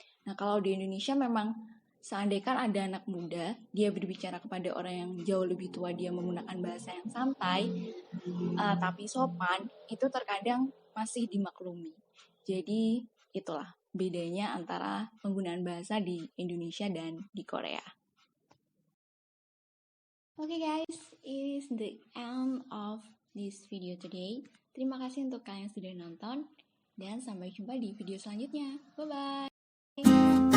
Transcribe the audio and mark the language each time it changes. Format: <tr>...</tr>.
<id>Nah, kalau di Indonesia memang seandainya ada anak muda, dia berbicara kepada orang yang jauh lebih tua, dia menggunakan bahasa yang santai, tapi sopan, itu terkadang masih dimaklumi. Jadi, itulah bedanya antara penggunaan bahasa di Indonesia dan di Korea.</id> <en>Okay guys, it is the end of this video today.</en> <id>Terima kasih untuk kalian yang sudah nonton, dan sampai jumpa di video selanjutnya. Bye-bye!</id>